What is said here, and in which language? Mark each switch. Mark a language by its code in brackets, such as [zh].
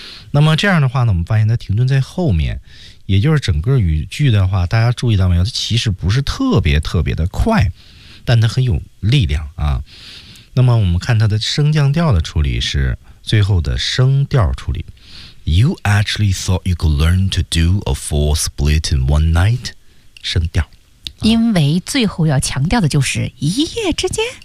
[zh] 那么这样的话呢，我们发现它停顿在后面，也就是整个语句的话，大家注意到没有，它其实不是特别特别的快，但它很有力量啊。那么我们看它的升降调的处理是最后的升调处理。 [en] You actually thought you could learn to do a full split in one night. [zh] 升调。因为最后要强调的就是一夜之间，